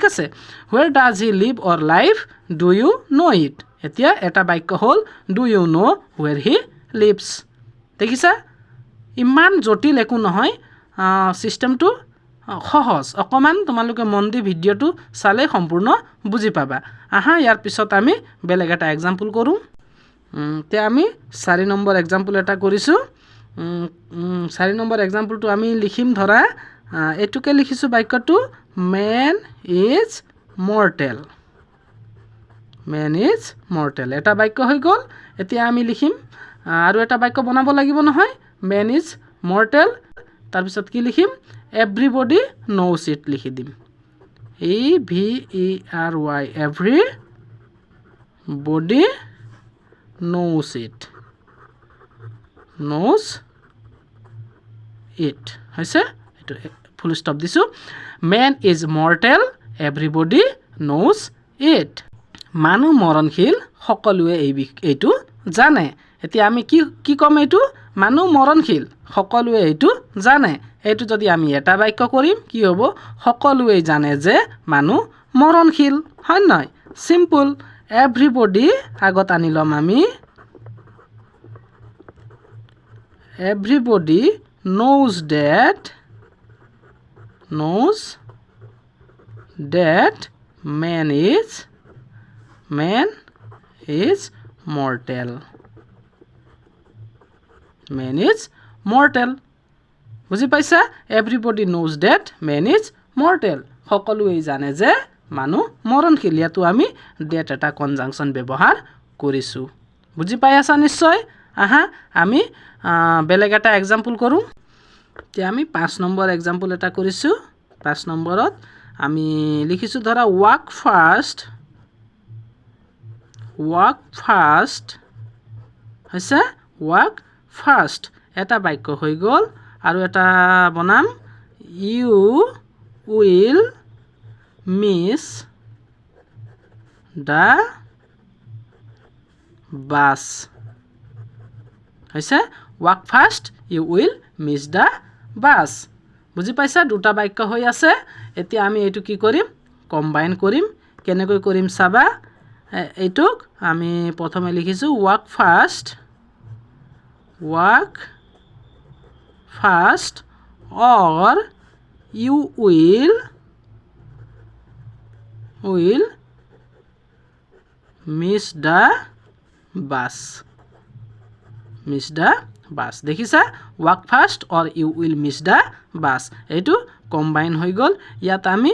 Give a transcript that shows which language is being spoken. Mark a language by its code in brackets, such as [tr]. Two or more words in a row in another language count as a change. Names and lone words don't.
[as] আছে [en] where does he live or live do you know it [as] এতিয়া এটা বাক্য হল [en] do you know where he lives [as] দেখিছা ইমান জটিল একো নহয় সিস্টেমটো সহজ অকমান তোমালোকে মন দি ভিডিওটো চালে সম্পূৰ্ণ বুজি পাবা আহা ইয়াৰ পিছত আমি বেলেগ এটা एग्जांपल কৰো তে আমি 4 নম্বৰ एग्जांपल এটা কৰিছো 4 নম্বৰ एग्जांपलটো আমি লিখিম ধৰা এটুকে লিখিছো বাক্যটো [en] man is mortal [as] এটা বাক্য হৈ গল এতিয়া আমি লিখিম আৰু এটা বাক্য বনাব লাগিব নহয় [en] man is mortal [as] তাৰ পিছত কি লিখিম [en] everybody knows it [as] লিখি দিম [en] every everybody knows it [as] হৈছে এটো ফুল স্টপ দিছো [en] man is mortal everybody knows it [as] মানুহ মৰণশীল সকলোৱে এইটো জানে এতিয়া আমি কি কম এইটো মানুহ মৰণশীল সকলোৱে এইটো জানে এইটো যদি আমি এটা বাক্য কৰিম কি হ'ব সকলোৱে জানে যে মানুহ মৰণশীল হয় নহয় সিম্পল everybody আগত আনিলম আমি [en] everybody knows that man is mortal [as] বুজি পাইছা [en] everybody knows that man is mortal [as] সকলোৱে জানে যে মানুহ মৰণশীল ইয়াতো আমি that এটা কনজাংশন ব্যৱহাৰ কৰিছো বুজি পাই আছা নিশ্চয় আহা আমি বেলেগ এটা एग्जांपल কৰো তে আমি 5 নম্বৰ एग्जांपल এটা কৰিছো 5 নম্বৰত আমি লিখিছো ধৰা walk fast এটা বাক্য হৈ গল আৰু এটা বনাম [en] you will miss the bus [as] হৈছে [en] walk fast you will miss the bus [as] বুজি পাইছা দুটা বাক্য হৈ আছে এতিয়া আমি এটো কি কৰিম কম্বাইন কৰিম কেনেকৈ কৰিম চাবা এইটোক আমি প্ৰথমে লিখিছো walk [en] fast or you will miss the bus দেখিছা walk fast or you will miss the bus [as] এইটো কম্বাইন হৈ গল ইয়াত আমি